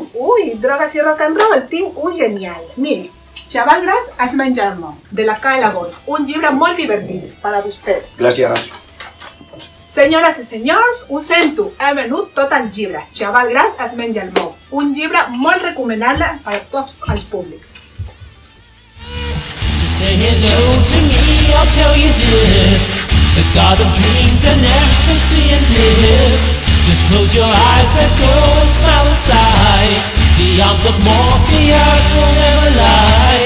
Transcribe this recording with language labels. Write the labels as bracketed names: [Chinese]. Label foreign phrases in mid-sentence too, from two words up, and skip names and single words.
[Catalan] Ui, drogues i [English] rock and roll, [Catalan] tinc un genial. Miri, Xaval Gras es menja el món, de la K.L. Goi. Un llibre molt divertit per a vostè. Gràcies. Senyores i senyors, ho sento, he venut tots els llibres. Xaval Gras es menja el món. Un llibre molt recomanable per a tots els públics. [English] Say hello to me, I'll tell you this. The God of dreams and ecstasy and bliss. Just close your eyes, let go and smile inside. The arms of Morpheus will never lie.